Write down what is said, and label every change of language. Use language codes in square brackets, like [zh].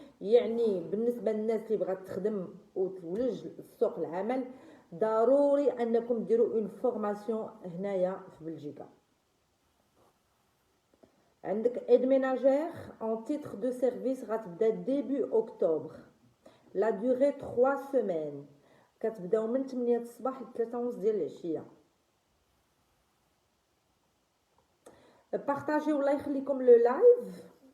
[ar] يعني بالنسبه للناس اللي بغات تخدم وتولج سوق العمل ضروري انكم ديروا اون فورماسيون هنايا في بلجيكا. عندك ايد ميناجير [fr] en titre de service [ar] غتبدا début octobre. [fr] La durée 3 semaines. [ar] كتبداو من 8 الصباح ل 3:30 ديال العشيه. بارطاجي والله يخليكم لو لايف.